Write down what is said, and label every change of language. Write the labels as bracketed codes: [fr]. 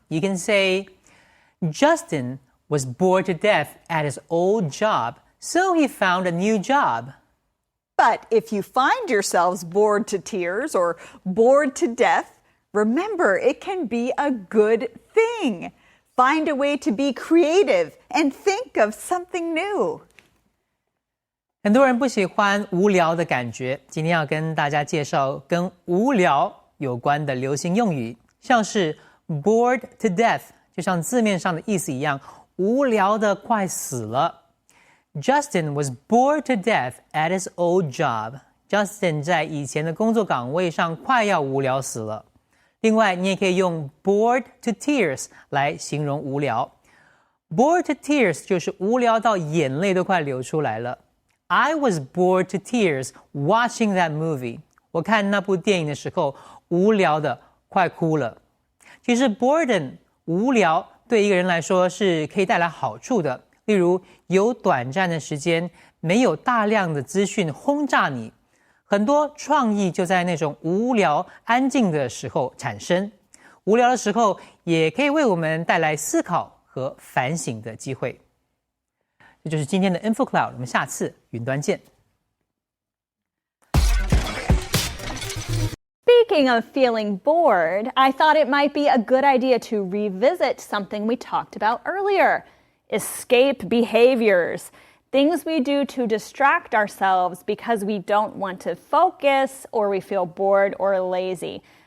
[en] You can say, Justin was bored to death at his old job, so he found a new job. But if you find yourselves bored to tears or bored to death, remember it can be a good thing. Find a way to be creative and think of something new. [zh] 很多人不喜欢无聊的感觉，今天要跟大家介绍跟无聊有关的流行用语，像是 bored to death， 就像字面上的意思一样，无聊的快死了。 [en] Justin was bored to death at his old job. [zh] Justin 在以前的工作岗位上快要无聊死了。另外，你也可以用 bored to tears 来形容无聊。 Bored to tears 就是无聊到眼泪都快流出来了。 [en] I was bored to tears watching that movie. [zh] 我看那部电影的时候，无聊的快哭了。其实 boredom 无聊对一个人来说是可以带来好处的，例如有短暂的时间，没有大量的资讯轰炸你，很多创意就在那种无聊、安静的时候产生。无聊的时候也可以为我们带来思考和反省的机会。这就是今天的 Info Cloud， 我们下次云端见。 [en] Speaking of feeling bored, I thought it might be a good idea to revisit something we talked about earlier. Escape behaviors. Things we do to distract ourselves because we don't want to focus or we feel bored or lazy.